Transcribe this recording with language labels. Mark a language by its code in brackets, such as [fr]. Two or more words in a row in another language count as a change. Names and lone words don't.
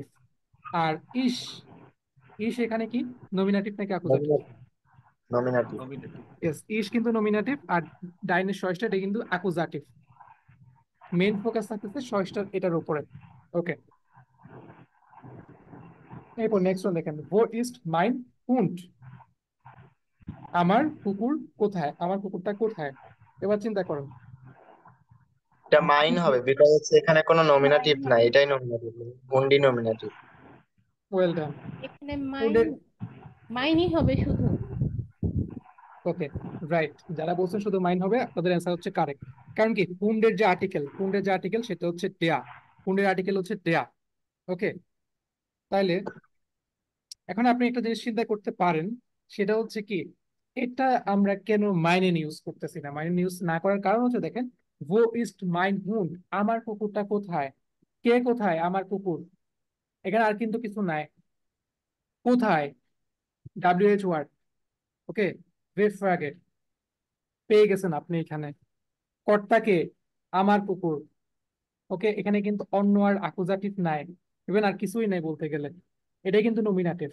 [bn] আর ইস, ইস এখানে কি নমিনাটিভ নাকি আকুজাটিভ? নমিনাটিভ। নমিনেটিভ। ইয়েস, ইস কিন্তু নমিনেটিভ, আর ডাইনের সয়েসটা এটা কিন্তু অ্যাকুজাটিভ। মেইন ফোকাস থাকতেছে সয়েসটার এটার উপরে। ওকে, এরপর [en] next one [bn] দেখেন, [de] wo ist mein Hund? [bn] আমার কুকুর কোথায়, আমার কুকুরটা কোথায়। এবার চিন্তা করুন। এটা মাইন হবে, বিকজ হচ্ছে এখানে কোনো নমিনাটিভ নাই, এটাই নমিনাটিভ, হুন্ডি নমিনাটিভ। ওয়েল ডান। এখানে হুন্ডের, মাইনই হবে শুধু। [en] okay right, [bn] যারা বলছেন শুধু মাইন হবে তাদের অ্যান্সার হচ্ছে কারেক্ট। কারণ কি, হুন্ডের যে আর্টিকেল সেটা হচ্ছে ডেয়া, হুন্ডের আর্টিকেল হচ্ছে ডেয়া। ওকে, তাইলে এখন আপনি একটা জিনিস চিন্তা করতে পারেন, সেটা হচ্ছে কি, এটা আমরা কেন মাইনে ইউজ করতেছি না। মাইনে ইউজ না করার কারণ হচ্ছে দেখেন, [de] wo ist mein Hund? [bn] আমার কুকুরটা কোথায়, কে কোথায় আমার কুকুর, এখানে আর কিন্তু কিছু নাই। কোথায়, [en] WH word. [bn] ওকে, [de] W-Frage, [bn] পেয়ে গেছেন আপনি এখানে। কর্তাকে, আমার কুকুর। ওকে, এখানে কিন্তু অন্য আর অ্যাকুজাটিভ নাই, ইভেন আর কিছুই নাই বলতে গেলে, এটাই কিন্তু নমিনাটিভ।